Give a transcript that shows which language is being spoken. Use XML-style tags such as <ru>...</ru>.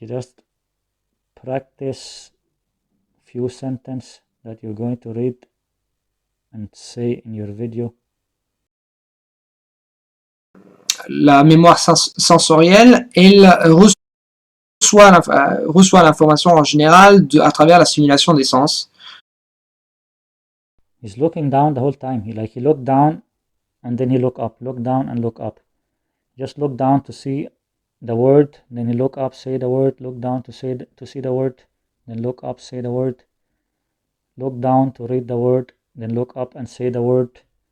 <en>You just practice few sentences that you're going to read and say in your video.</en> <fr>La mémoire sensorielle, elle reçoit l'information en général à travers la simulation des sens.</fr> <en>He's looking down the whole time. He looked down and then he look up, look down and look up. Just look down to see the word, then he look up, say the word, look down to see the word, then look up, say the word, look down to read the word, then look up and say the word.</en>